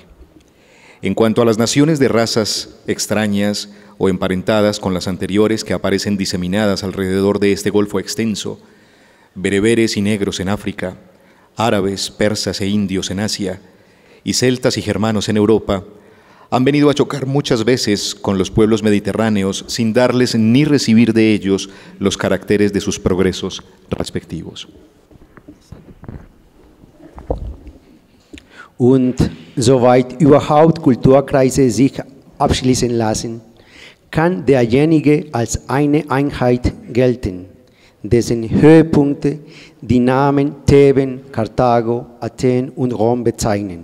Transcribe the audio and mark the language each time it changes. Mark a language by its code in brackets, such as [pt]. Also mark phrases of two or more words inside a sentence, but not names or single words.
[es] En cuanto a las naciones de razas extrañas o emparentadas con las anteriores que aparecen diseminadas alrededor de este golfo extenso, bereberes y negros en África, árabes, persas e indios en Asia, y celtas y germanos en Europa, han venido a chocar muchas veces con los pueblos mediterráneos sin darles ni recibir de ellos los caracteres de sus progresos respectivos. [de] Und soweit überhaupt Kulturkreise sich abschließen lassen, kann derjenige als eine Einheit gelten, dessen Höhepunkte die Namen Theben, Karthago, Athen und Rom bezeichnen.